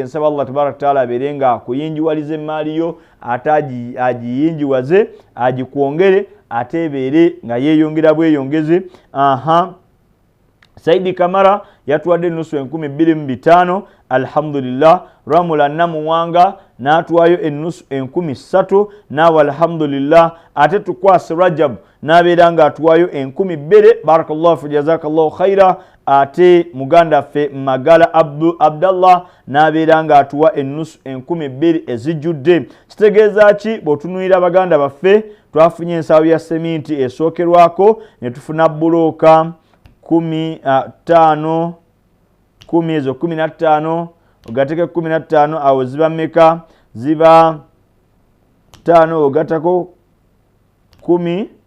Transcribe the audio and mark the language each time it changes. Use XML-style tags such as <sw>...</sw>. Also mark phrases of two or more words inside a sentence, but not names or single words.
<lg>Nsaba</lg> <ar>الله تبارك تعالى</ar> <lg>abeere nga akuyinjiwaliza emaali yo, ate agiyinjiwaze, agikwongere, ate ebeere nga yeeyongera bweyongezi. Saidi Kamara yatuwadde ennusu 12,500. Alhamdulillah. Ramula Namuwanga n'atuwaayo ennusu 13,000. Naawe alhamdulillah. Ate Tukwasi Rajab n'abeera nga atuwaayo 10,000.</lg> <ar>بارك الله في جزاك الله خيرا.</ar> <lg>Ate muganda ffe Magala Abdallah n'abeera nga atuwa ennusu 10,000 ezijjudde. Kitegeeza ki? Bw'otunuulira baganda baffe twafunye ensawo ya seminti esookerwako ne tufuna bulooka 15 10 ezo 15 ogateke 15 awo ziba meka ziba 5 ogatako 10</lg>